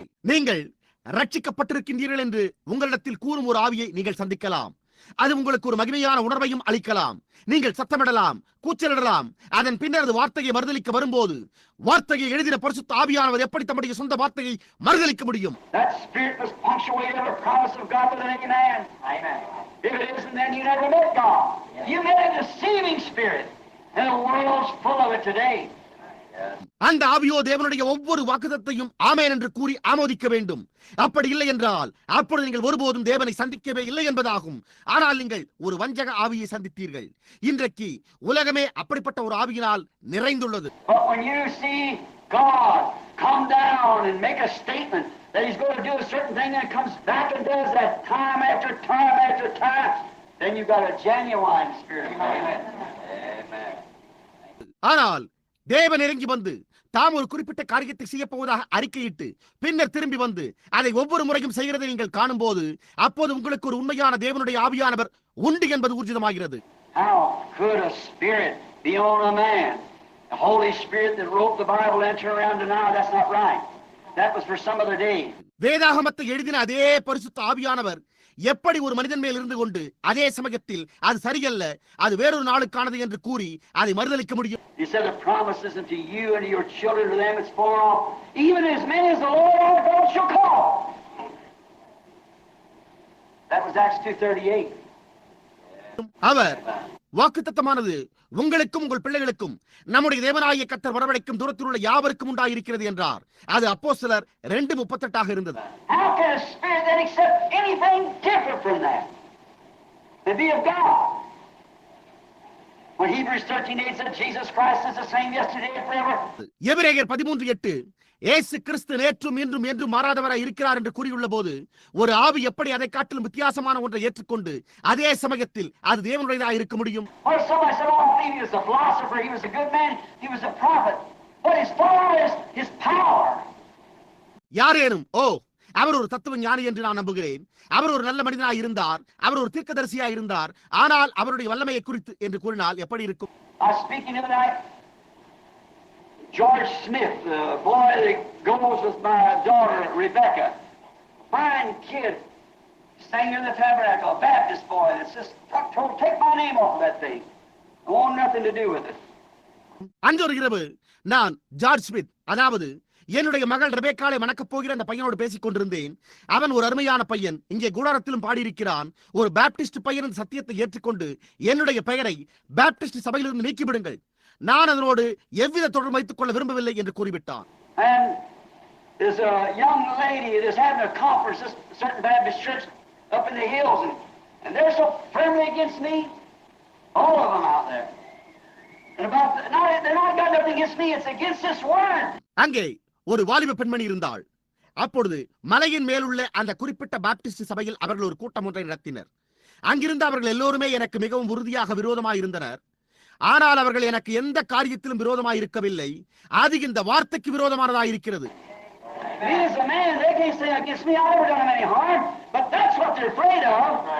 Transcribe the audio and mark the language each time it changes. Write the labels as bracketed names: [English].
[Tamil] நீங்கள் ரட்சிக்கப்பட்டிருக்கின்றீர்கள் என்று உங்களிடத்தில் கூறும் ஒரு ஆவியை நீங்கள் சந்திக்கலாம். அது உங்களுக்கு ஒரு மகிமையான உணர்வையும் அளிக்கலாம். நீங்கள் சத்தமிடலாம், கூச்சலிடலாம். அதன் பின்னர் அது வார்த்தையை மறுதலிக்க வரும்போது வார்த்தையை எழுதின பரிசுத்த ஆவியானவர் எப்படி தம்முடைய சொந்த வார்த்தையை மறுதலிக்க முடியும்? [English] That spirit must punctuate every promise of God within any man. Amen. If it isn't, then you never met God. You met a deceiving spirit, and the world's full of it today. [Tamil] அந்த ஆவியோ தேவனுடைய ஒவ்வொரு வாக்குத்தத்தையும் ஆமென் என்று கூறி ஆமோதிக்க வேண்டும். அப்படி இல்லை என்றால் அப்பொழுது நீங்கள் ஒருபோதும் தேவனை சந்திக்கவே இல்லை என்பதாகும். ஆனால் நீங்கள் ஒரு வஞ்சக ஆவியை சந்தித்தீர்கள். இன்றைக்கு உலகமே அப்படிப்பட்ட ஒரு ஆவியினால் நிறைந்துள்ளது. [English] But when you see God come down and make a statement that He's going to do a certain thing and comes back and does that time after time after time, then you've got a genuine spirit. Amen. Amen. [Tamil] ஆனால் தேவன் இறங்கி வந்து தாம் ஒரு குறிப்பிட்ட காரியத்தை செய்ய போவதாக அறிக்கையிட்டு பின்னர் திரும்பி வந்து அதை ஒவ்வொரு முறையும் செய்கிறதை நீங்கள் காணும் போது அப்போது உங்களுக்கு ஒரு உண்மையான தேவனுடைய ஆவியானவர் உண்டு என்பது ஊர்ஜிதமாகிறது. [English] How could a spirit be on a man? The Holy Spirit that wrote the Bible and turn around to now, that's not right. That was for some other day. [Tamil] வேதாகமத்தை எழுதின அதே பரிசுத்த ஆவியானவர் எப்படி ஒரு மனிதன் மேல் இருந்து கொண்டு அதே சமயத்தில் அது சரியல்ல, அது வேறொரு நாளுக்கானது என்று கூறி அதை மறுதலிக்க முடியும்? [English] He said the promise isn't to you and to your children, to them it's far off, even as many as the Lord our God shall call. That was Acts 2:38. [Tamil] அவர் வாக்குத்தத்தமானது உங்களுக்கும் உங்கள் பிள்ளைகளுக்கும் நம்முடைய தேவனாகிய கர்த்தர் வரவழைக்கும் தூரத்தில் உள்ள யாவருக்கும் உண்டாயிருக்கிறது என்றார். அது அப்போஸ்தலர் 2:38 இருந்தது. [English] How can a spirit that accept anything different from that and be of God? When Hebrews 13:8 said Jesus Christ is the same yesterday and forever. [Tamil] எபிரேயர் 13:8 இயேசு கிறிஸ்து நேற்றும் இன்றும் என்றும் மாறாதவராய் இருக்கிறார் என்று கூறியுள்ள போது ஒரு ஆவி எப்படி அதை காட்டிலும் வித்தியாசமான ஒன்றை ஏற்றுக்கொண்டு அதே சமயத்தில் அது தேவனுடையதாக இருக்க முடியும்? [English] Or somebody said, "Oh, I believe he was a philosopher, he was a good man, he was a prophet." What is far is his power. [Tamil] யாரேனும் அவர் ஒரு தத்துவ ஞானி என்று நான் நம்புகிறேன், அவர் ஒரு நல்ல மனிதனாய் இருந்தார், அவர் ஒரு தீர்க்கதரிசியாய் இருந்தார், ஆனால் அவருடைய வல்லமையை குறித்து என்று கூறினால் எப்படி இருக்கும்? [English] I was speaking the other night. George Smith, the boy that goes with my daughter Rebecca, fine kid, sang in the tabernacle, a Baptist boy that says, "Take my name off of that thing. I want nothing to do with it." [Tamil] அன்றொரு இரவு நான் George Smith, அதாவது என்னுடைய மகள் ரெபேக்காளை மணக்கப் போகிற அந்த பையனோடு பேசிக் கொண்டிருந்தேன். அவன் ஒரு அருமையான பையன், இங்கே கூடாரத்திலும் பாடியிருக்கிறான். ஒரு பேப்டிஸ்ட் பையன் இந்த சத்தியத்தை ஏற்றுக்கொண்டு என்னுடைய பெயரை பேப்டிஸ்ட் சபையிலிருந்து நீக்கிவிடுங்கள், நான் அதனோடு எவ்வித தொடர்பு வைத்துக் கொள்ள விரும்பவில்லை என்று கூறிவிட்டான். [English] And there's a young lady that's having a conference at a certain Baptist church up in the hills, and they're so firmly against me, all of them out there. And they're not got nothing against me, it's against this word. [Tamil] அங்கே ஒரு வாலிப பெண்மணி இருந்தாள். அப்பொழுது மலையின் மேலுள்ள அந்த குறிப்பிட்ட பாப்டிஸ்ட் சபையில் அவர்கள் ஒரு கூட்டம் ஒன்றை நடத்தினர். அங்கிருந்து அவர்கள் எல்லோருமே எனக்கு மிகவும் உறுதியாக விரோதமாக இருந்தனர். ஆனால் அவர்கள் எனக்கு எந்த காரியத்திலும் விரோதமாய் இருக்கவில்லை. அது இந்த வார்த்தைக்கு விரோதமானதாக இருக்கிறது. [English] Me as a man, they can't say against me. I never done them any harm, but that's what they're afraid of.